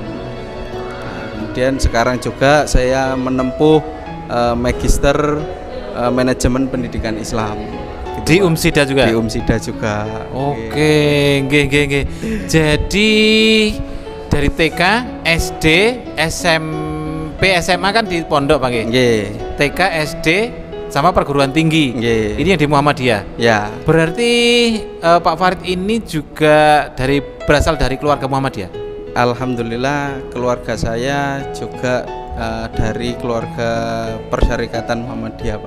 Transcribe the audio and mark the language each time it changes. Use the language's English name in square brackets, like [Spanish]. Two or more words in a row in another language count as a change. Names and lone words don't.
[Indonesian] Nah, kemudian sekarang juga saya menempuh Magister Manajemen Pendidikan Islam. Di UMSIDA juga. Di UMSIDA juga. Oke, nggih. Jadi dari TK, SD, SMP, SMA kan di pondok, Pak nggih. Nggih. TK, SD sama perguruan tinggi. Nggih. Ini yang di Muhammadiyah. Ya. Berarti Pak Farid ini juga berasal dari keluarga Muhammadiyah. Alhamdulillah keluarga saya juga dari keluarga Persyarikatan Muhammadiyah, Pak.